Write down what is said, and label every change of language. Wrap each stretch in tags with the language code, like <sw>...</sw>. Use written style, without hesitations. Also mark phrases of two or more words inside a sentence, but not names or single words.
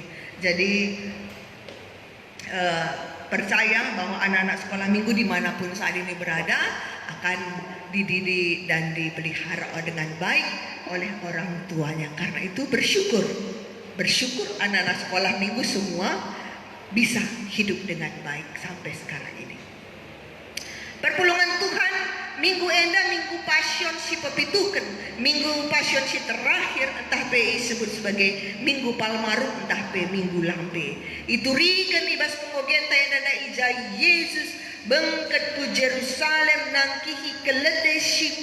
<id>Jadi percaya bahwa anak-anak sekolah minggu dimanapun saat ini berada akan dididik dan dipelihara dengan baik oleh orang tuanya. Karena itu bersyukur anak-anak sekolah minggu semua bisa hidup dengan baik sampai sekarang ini.</id> <btx>Perpulungan Tuhan minggu enda minggu passion si pepituken, minggu passion si terakhir entah PI</btx> <id>sebut sebagai</id> <btx>minggu palmarum entah PI minggu lambe. Itu rikan ibas pengogian tayana ija Yesus bengket ku Jerusalem nangkihi kelede si</btx>